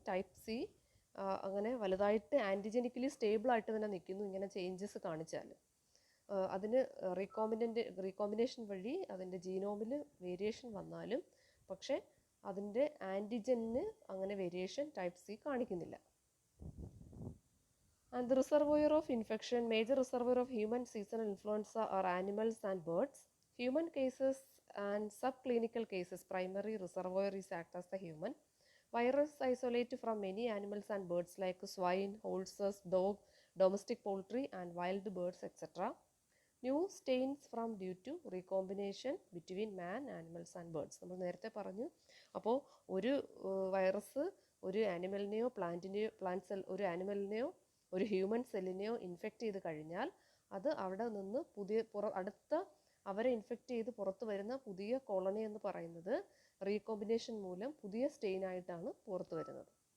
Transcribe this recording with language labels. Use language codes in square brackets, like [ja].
[ml] Type C അങ്ങനെ വലുതായിട്ട് ആൻറ്റിജനിക്കലി സ്റ്റേബിളായിട്ട് തന്നെ നിൽക്കുന്നു ഇങ്ങനെ ചേഞ്ചസ് കാണിച്ചാൽ. അതിന് റീകോമ്പിനേഷൻ വഴി അതിൻ്റെ ജീനോമിൽ വേരിയേഷൻ വന്നാലും പക്ഷേ അതിൻ്റെ ആൻറ്റിജന് അങ്ങനെ വേരിയേഷൻ ടൈപ്പ് സി കാണിക്കുന്നില്ല. [en] And the reservoir of infection, major reservoir of human seasonal influenza are animals and birds. Human cases and subclinical cases, primary reservoir is act as the human. Virus isolate from many animals and birds like swine, horses, dog, domestic poultry and wild birds, etc. New strains from due to recombination between man, animals and birds. [ml] നമ്മൾ നേരത്തെ പറഞ്ഞു. അപ്പോൾ ഒരു virus ഒരു ആനിമലിനെയോ ഒരു ആനിമലിനെയോ ഒരു human സെല്ലിനെയോ infect ചെയ്ത് കഴിഞ്ഞാൽ അത് അവിടെ നിന്ന് അടുത്ത അവരെ ഇൻഫെക്റ്റ് ചെയ്ത് പുറത്ത് വരുന്ന പുതിയ കോളനി എന്ന് പറയുന്നത് റീകോമ്പിനേഷൻ മൂലം പുതിയ സ്റ്റെയിൻ ആയിട്ടാണ് പുറത്ത് വരുന്നത്.